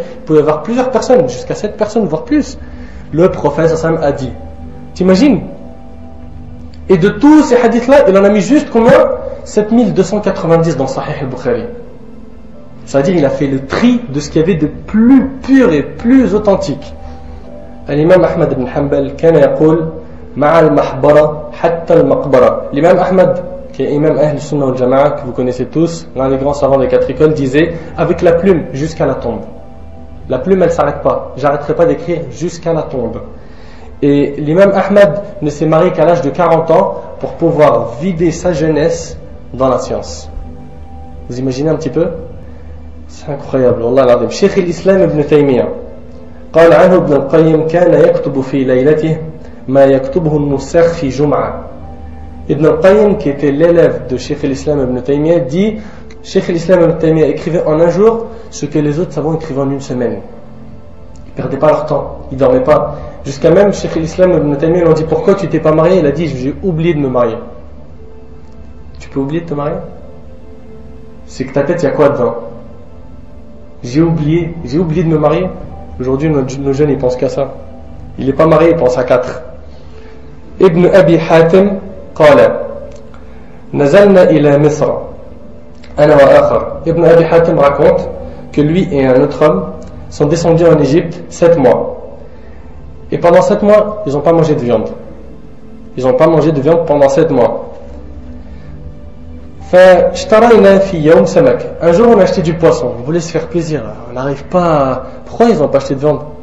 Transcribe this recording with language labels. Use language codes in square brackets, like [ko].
[fr] Il pouvait y avoir plusieurs personnes, jusqu'à 7 personnes, voire plus. Le prophète a dit. T'imagines? Et de tous ces hadiths-là, il en a mis juste combien? 7290 dans Sahih al-Bukhari. C'est-à-dire il a fait le tri de ce qu'il y avait de plus pur et plus authentique. [ar] L'imam Ahmad ibn Hanbal كان يقول مع المحبرة حتى المقبرة. [fr] L'imam Ahmad, qui est imam Ahl Sunnah wal Jama'a, que vous connaissez tous, l'un des grands savants des 4 écoles, disait avec la plume jusqu'à la tombe. La plume elle s'arrête pas. J'arrêterai pas d'écrire jusqu'à la tombe. Et l'imam Ahmad ne s'est marié qu'à l'âge de 40 ans pour pouvoir vider sa jeunesse dans la science. Vous imaginez un petit peu? C'est incroyable. [ar] Wallah al-Azim. Cheikh al-Islam ibn Taymiyyah قال عنه ابن القيم كان يكتب في ليلته ما يكتبه النساخ في جمعة. [fr] Ibn al-Qayyim, qui était l'élève de Cheikh al-Islam ibn Taymiyyah, dit Cheikh al-Islam ibn Taymiyyah écrivait en un jour ce que les autres savants écrivaient en une semaine. Ils ne perdaient pas leur temps, ils ne dormaient pas. Jusqu'à même Cheikh al-Islam ibn Taymiyyah lui a dit pourquoi tu t'es pas marié? Il a dit j'ai oublié de me marier. Tu peux oublier de te marier? C'est que ta tête, il y a quoi dedans? J'ai oublié de me marier. Aujourd'hui, nos jeunes, ils pensent qu'à ça. Il n'est pas marié, il pense à 4. [ar] Ibn Abi Hatim قال نزلنا إلى مصر أنا وآخر. [fr] Ibn Abi Hatim raconte que lui et un autre homme sont descendus en Égypte 7 mois. Et pendant 7 mois, ils n'ont pas mangé de viande. Ils n'ont pas mangé de viande pendant 7 mois. [ar] فاشترينا في يوم سمك. [fr] Un jour, on a acheté du poisson. On voulait se faire plaisir. On n'arrive pas à... Pourquoi ils n'ont pas acheté de viande?